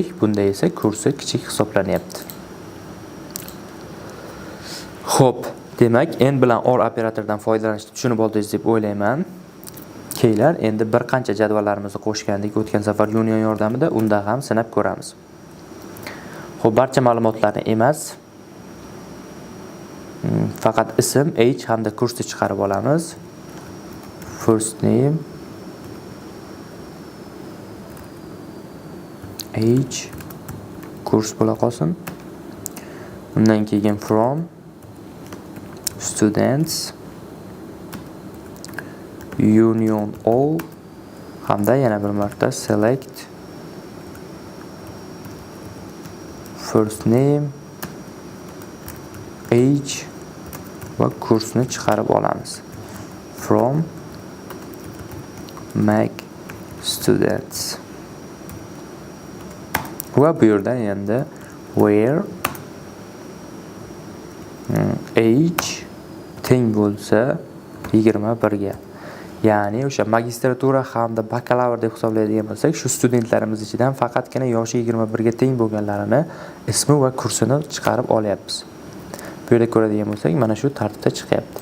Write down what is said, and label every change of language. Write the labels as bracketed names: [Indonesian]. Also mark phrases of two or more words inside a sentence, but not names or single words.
[Uzbek] Bunda esa kursi kichik hisoblanyapti. Xo'p, demak, end bilan or operatoridan foydalanishni tushunib oldingiz deb o'ylayman. Keyinlar endi bir qancha jadvallarimizni qo'shgandik o'tgan safar union yordamida, unda ham sinab ko'ramiz. Xo'p, barcha ma'lumotlarni emas, faqat ism, age hamda kursni chiqarib olamiz. [English] First name, age, [Uzbek] kurs bo'la qolsin. Undan keyin [English] from, students, union all [Uzbek] hamda yana bir marta [English] select first name, age [Uzbek] va kursni chiqarib olamiz. [English] From Mac students. [Uzbek] Va bu yerda endi [English] where age [Uzbek] teng bo'lsa 21 ga. Ya'ni o'sha magistratura hamda bakalavr deb hisoblaydigan bo'lsak, shu studentlarimiz ichidan faqatgina yoshi 21 ga teng bo'lganlarini ismi va kursini chiqarib olyapmiz. Bu yerda ko'radigan bo'lsak, mana shu tartibda chiqyapti.